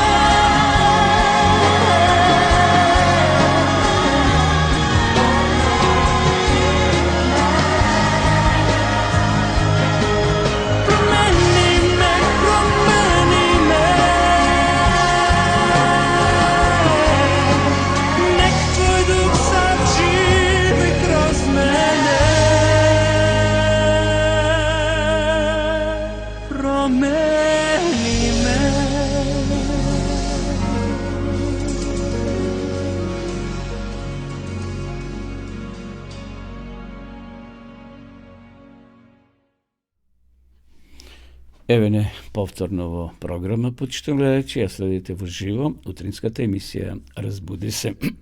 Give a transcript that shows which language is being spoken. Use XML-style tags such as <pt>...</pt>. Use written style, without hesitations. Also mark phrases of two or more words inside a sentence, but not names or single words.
<sr>Promeni me, promeni me. Nek tvoj duh sad živi kroz mene. Promeni me.</sr> <mk>Еве повторново програма, почитам гледачи, ја следите во живо, утринската емисија Разбуди се.</mk>